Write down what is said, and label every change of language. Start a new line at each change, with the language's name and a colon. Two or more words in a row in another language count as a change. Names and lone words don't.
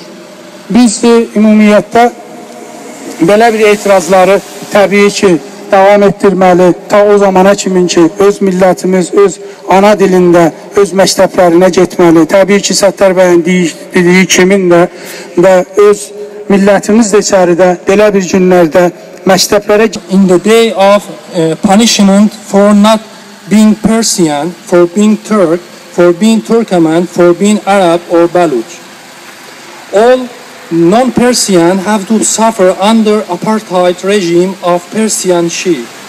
Azerbaijani: Biz ümumiyyətlə belə bir etirazları təbii ki, davam etdirməli, ta o zamana kimin ki, öz millətimiz, öz ana dilində, öz məktəblərinə getməli. Təbii ki, Səttar bəyin dediyi kimin də və öz millətimiz də içəridə belə bir günlərdə məktəblərə...
English: In the day of punishment for not being Persian, for being Turk, for being Turkmen, for being Arab or Baluch. All non-Persian have to suffer under apartheid regime of Persian Shi.